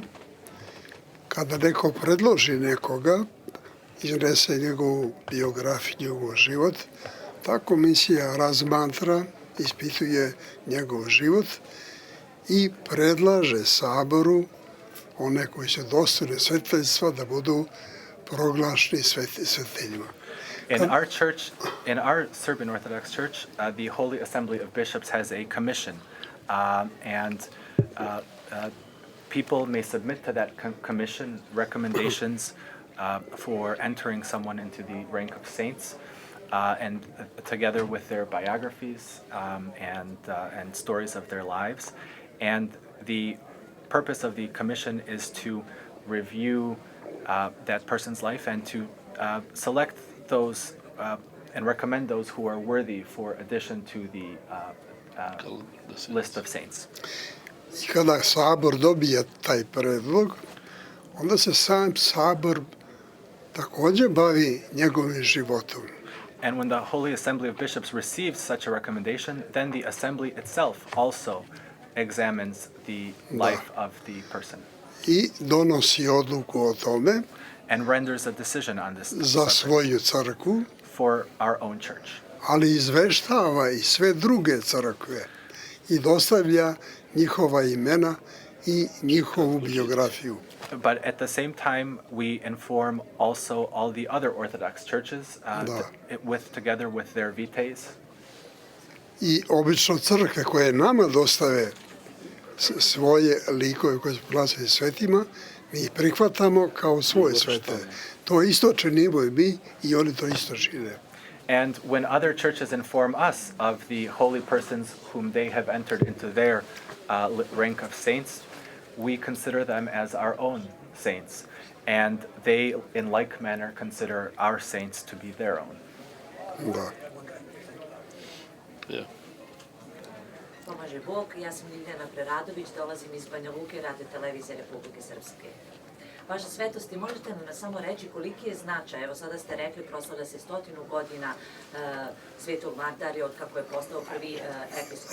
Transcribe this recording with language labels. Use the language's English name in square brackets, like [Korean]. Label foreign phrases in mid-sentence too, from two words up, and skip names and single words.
[Serbian] Kada neko predloži nekoga, iznese njegovu biografiju, njegov život, ta komisija razmatra, ispituje njegov život i predlaže saboru one koji su dostojni svetiteljstva da budu proglašeni svetinjima. [English] In our church, in our Serbian Orthodox Church, the Holy Assembly of Bishops has a commission, and people may submit to that commission recommendations for entering someone into the rank of saints, and together with their biographies and stories of their lives. And the purpose of the commission is to review that person's life and to select those and recommend those who are worthy for addition to the list of saints. [Serbian] I kada Sabor dobije taj predlog, onda se sam Sabor takođe bavi njegovim životom. [English] And when the Holy Assembly of Bishops receives such a recommendation, then the assembly itself also examines the life of the person. [Serbian] I donosi odluku o tome [English] And renders a decision on this [Serbian] za [English] subject [Serbian] svoju crkvu, [English] for our own church. [Serbian] ali izveštava i sve druge crkve i dostavlja njihova imena i njihovu biografiju. [English] But at the same time, we inform also all the other Orthodox churches together with their vitaes. [Serbian] I obično crkve koje nama dostave svoje likove koje su proglasili svetima, mi ih prihvatamo kao svoje svete. To isto činimo i mi i oni to isto čine. [English] And when other churches inform us of the holy persons whom they have entered into their rank of saints, we consider them as our own saints. And they, in like manner, consider our saints to be their own. [Serbian] Da. [English] Yeah. [Serbian] Pomaže Bog, ja sam Irina Preradović, dolazim iz Banja Luke, Radio televizije Republike Srpske. Vaša svetosti, možete nam samo reći koliki je značaj, evo sada ste rekli, proslavlja se 100 godina Svetog Mardarija od kako je postao prvi episkop.